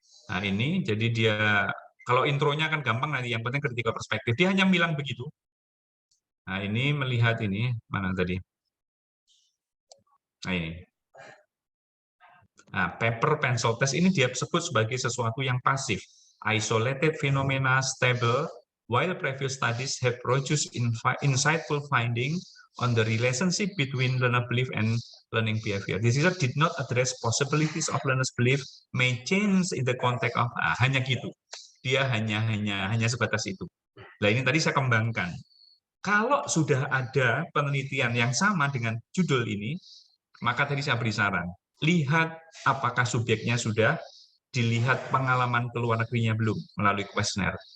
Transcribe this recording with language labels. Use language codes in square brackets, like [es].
[id] Nah ini, jadi dia, kalau intronya kan gampang nanti, yang penting critical perspektif. Dia hanya bilang begitu. Nah ini melihat ini, mana tadi? Nah ini. Nah, paper pencil test ini dia sebut sebagai sesuatu yang pasif. [en] Isolated phenomena stable, while previous studies have produced insightful findings on the relationship between learner belief and learning behavior. This research did not address possibilities of learner's belief may change in the context of [id] hanya gitu. Dia hanya sebatas itu. Nah ini tadi saya kembangkan. Kalau sudah ada penelitian yang sama dengan judul ini, maka tadi saya beri saran. Lihat apakah subjeknya sudah dilihat pengalaman ke luar negerinya belum melalui kuesioner.